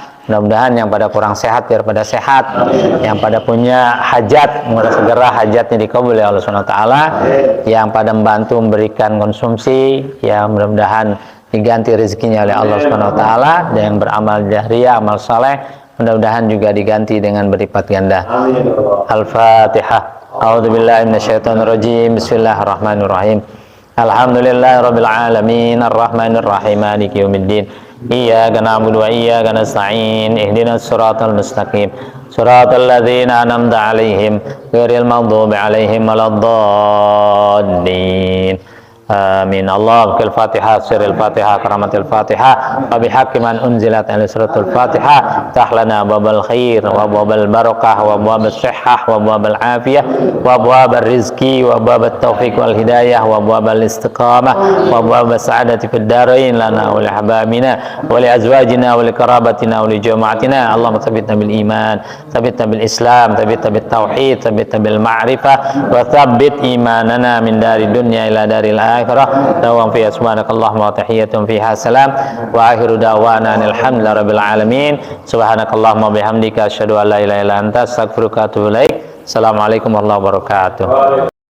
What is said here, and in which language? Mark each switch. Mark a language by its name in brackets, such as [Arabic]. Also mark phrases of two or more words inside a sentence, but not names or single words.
[Indonesian] Mudah-mudahan yang pada kurang sehat biar pada sehat, yang pada punya hajat mudah segera hajatnya dikabul oleh Allah [Arabic] سبحانه وتعالى, [Indonesian] yang pada membantu memberikan konsumsi ya mudah-mudahan diganti rezekinya oleh Allah [Arabic] سبحانه وتعالى, [Indonesian] dan yang beramal jariah, amal saleh mudah-mudahan juga diganti dengan berlipat ganda. [Arabic] Al-Fatihah. أعوذ بالله من الشيطان الرجيم بسم الله الرحمن الرحيم. الحمد لله رب العالمين الرحمن الرحيم مالك يوم الدين. إياك نعبد وإياك نستعين اهدنا الصراط المستقيم. صراط الذين أنعمت عليهم غير المغضوب عليهم ولا الضالين. Amin. الله بالفاتحة سر الفاتحة كرامة الفاتحة وبحق من أنزلت على سورة الفاتحة افتح لنا باب الخير وباب البركة وباب الصحة وباب العافية وباب الرزق وباب التوفيق والهداية وباب الاستقامة وباب السعادة في الدارين لنا ولأحبابنا ولأزواجنا ولأقاربنا ولجماعتنا. اللهم ثبتنا بالإيمان ثبتنا بالإسلام ثبتنا بالتوحيد ثبتنا بالمعرفة وثبت إيماننا من دار الدنيا إلى دار الآخرة. دعواهم فيها سبحانك اللهم وتحية فيها سلام وآخر دعوانا الحمد لله رب العالمين. سبحانك اللهم وبحمدك أشهد أن لا إله إلا أنت أستغفرك وأتوب إليك. السلام عليكم ورحمة الله وبركاته.